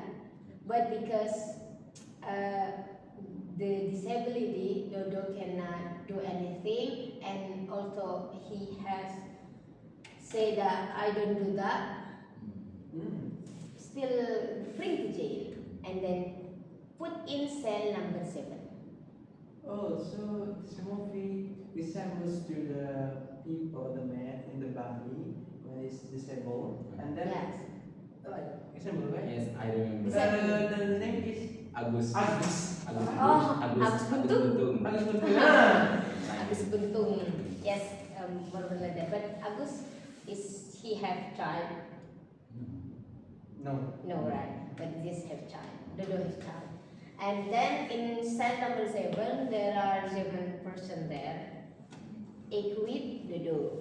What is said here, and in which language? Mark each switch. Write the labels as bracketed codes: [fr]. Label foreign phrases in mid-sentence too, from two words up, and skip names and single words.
[en] But because the disability, Dodo cannot do anything, and also he has say that I don't do that, still bring to jail and then put in cell number 7. Oh, so this movie resembles to the people, the man in the body when he's disabled, and then Yes. like resemble, right? Yes, I remember. The name is Agus. Agus. Agus Buntung. Agus Buntung. Agus Buntung. Yes, more like that. But Agus he have child? No. No, right? But this have child. Dodo have child. And then in cell number 7, there are 7 person there. Equate Dodo.